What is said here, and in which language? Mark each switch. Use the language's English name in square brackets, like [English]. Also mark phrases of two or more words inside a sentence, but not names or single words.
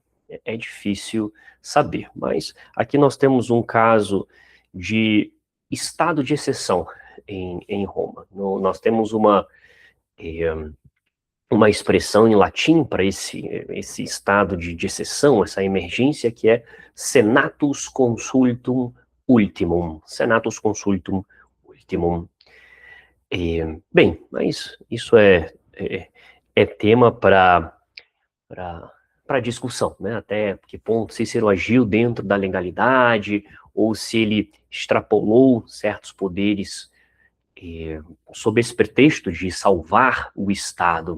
[Portuguese] É difícil saber, mas aqui nós temos um caso de estado de exceção em Roma. Nós temos uma expressão em latim para esse estado de exceção, essa emergência, que é [Latin] senatus consultum ultimum. Senatus consultum ultimum. [Portuguese] Bem, mas isso é tema para discussão, né? Até que ponto Cícero agiu dentro da legalidade, ou se ele extrapolou certos poderes sob esse pretexto de salvar o Estado.